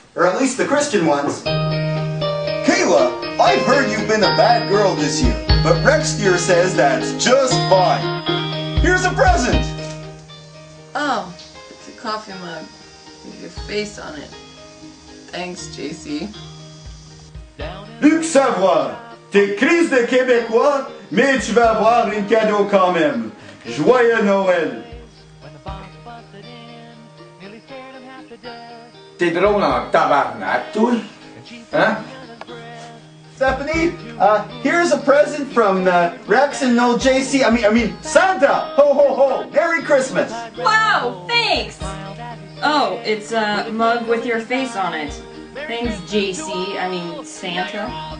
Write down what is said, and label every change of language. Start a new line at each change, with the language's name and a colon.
English: Or at least the Christian ones. Kayla, I've heard you've been a bad girl this year, but Rex here says that's just fine. Here's a present. Oh, it's a coffee mug with your face on it. Thanks, JC.
French: Luc Savoie, t'es crise de Québécois, mais tu vas avoir un cadeau quand même. Joyeux Noël. T'es drôle en tabarnak, toi? Hein?
English: Stephanie, here's a present from Rex and no JC. I mean Santa. Ho ho ho! Merry Christmas. Wow, thanks. Oh, it's a mug with your face on it. Thanks, JC. I mean Santa.